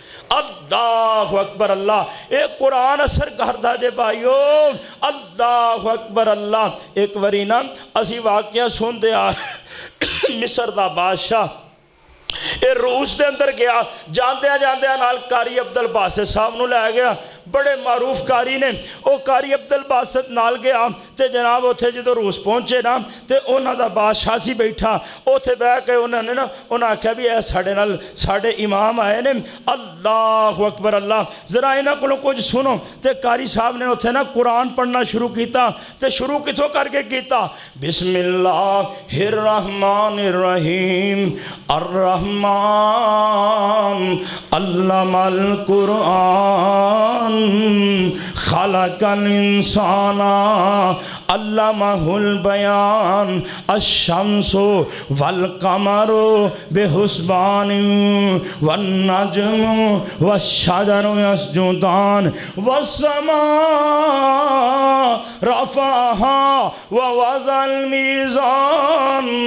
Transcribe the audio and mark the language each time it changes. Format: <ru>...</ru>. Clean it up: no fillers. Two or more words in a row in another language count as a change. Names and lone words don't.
<ar>اللہ اکبر</ar> <pa>اللہ ایک قرآن اثر کردہ جے بھائیو</pa> <ar>اللہ اکبر</ar> <pa>اللہ ایک ورینا اسی واقعہ سن دے مصر دا بادشاہ اے روس دے اندر گیا جاندے نال قاری عبدالباسط صاحب نو لے گیا بڑے معروف قاری نے او قاری عبدالباسط نال گیا تے جناب اتھے جدو روس پہنچے نا تے انہاں دا بادشاہ سی بیٹھا اتھے بیٹھ کے انہاں نے نا انہاں آکھیا بھی اے ساڈے نال ساڈے امام آئے نے</pa> <ar>اللہ اکبر</ar> <pa>اللہ ذرا انہاں کولوں کچھ سنو تے قاری صاحب نے اتھے نا قرآن پڑھنا شروع کیتا تے شروع کتھوں کر کے کیتا</pa> <ar>بسم اللہ الرحمن الرحیم الرحمن علم القرآن خلق الانسان علمہ البیان الشمس والقمر بحسبان والنجم والشجر يسجدان والسماء رفعها ووضع الميزان</ar>